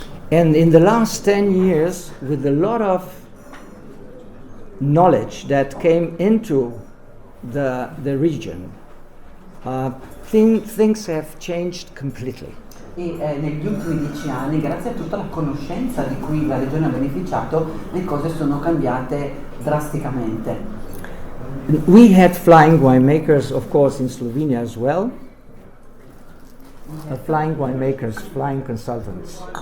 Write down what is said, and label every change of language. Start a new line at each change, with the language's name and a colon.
English: And in the last 10 years, with a lot of knowledge that came into the region, things have changed completely.
Italian: E negli ultimi 10 anni, grazie a tutta la conoscenza di cui la regione ha beneficiato, le cose sono cambiate drasticamente.
English: We had flying winemakers, of course, in Slovenia as well. Flying winemakers, flying consultants.